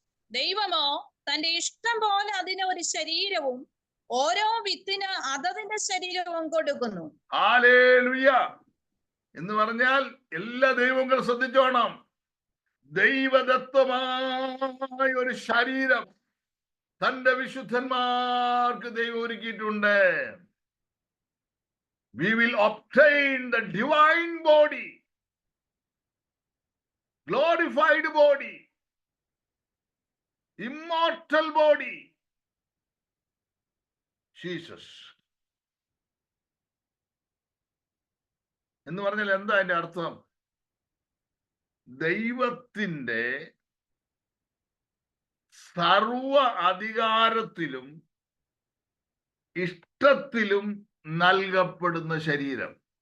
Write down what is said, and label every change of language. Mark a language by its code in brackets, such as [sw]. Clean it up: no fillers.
[ml] ദൈവമോ തന്റെ ഇഷ്ടം പോലെ അതിന് ഒരു ശരീരവും ഓരോ വിത്തിന് അതതിന്റെ ശരീരവും കൊടുക്കുന്നു. ഹല്ലേലൂയ എന്ന് പറഞ്ഞാൽ എല്ലാ ദൈവങ്ങളും ശ്രദ്ധിച്ചോണം. ദൈവദത്തമായ ഒരു ശരീരം തന്റെ വിശുദ്ധന്മാർക്ക് ദൈവം ഒരുക്കിയിട്ടുണ്ട്. [en] We will obtain the divine body, glorified body, immortal body. [ml] Jesus എന്ന് പറഞ്ഞാൽ എന്താ അതിന്റെ അർത്ഥം? ദൈവത്തിന്റെ സർവ അധികാരത്തിലും ഇഷ്ടത്തിലും നൽകപ്പെടുന്ന ശരീരം.